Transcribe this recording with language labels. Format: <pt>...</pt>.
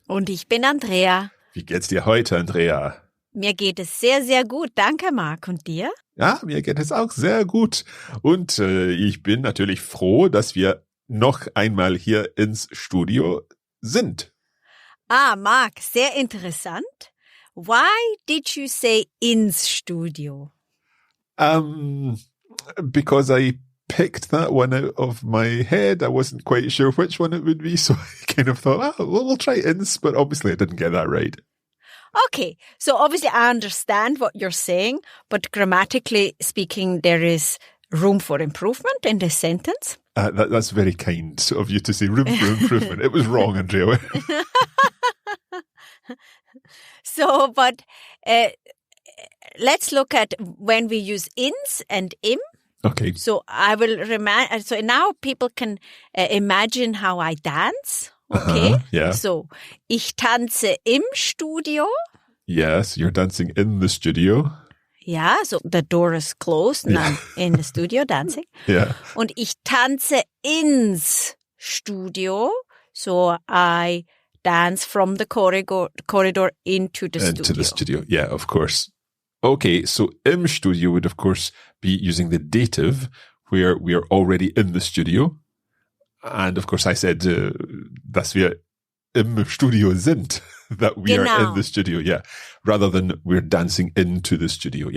<de>Und ich bin Andrea. Wie geht's dir heute, Andrea? Mir geht es sehr, sehr gut. Danke, Marc. Und dir? Ja, mir geht es auch sehr gut. Und ich bin natürlich froh, dass wir noch einmal hier ins Studio sind. Marc, sehr interessant.</de> <en>Why did you say</en> <de>ins Studio?</de> <en>Because I picked that one out of my head. I wasn't quite sure which one it would be, so I kind of thought, we'll try ins, but obviously I didn't get that right. Okay, so obviously I understand what you're saying, but grammatically speaking, there is room for improvement in this sentence. That's very kind of you to say room for improvement. It was wrong, Andrea. So, but let's look at when we use ins and im. Okay. So I will remind. So now people can imagine how I dance. Okay. Yeah.</en> <de>So ich tanze im Studio.</de> <en>Yes, you're dancing in the studio. Ja, so the door is closed and I'm in the studio dancing. Yeah.</en> <de>Und ich tanze ins Studio.</de> <en>So I dance from the corridor into the studio. Into the studio, yeah, of course. Okay, so</en> <de>im Studio</de> <en>would, of course, be using the dative, where we are already in the studio. And, of course, I said,</en> <de>dass wir im Studio sind,</de> <en>that we are in the studio, yeah, rather than we're dancing into the studio.</en>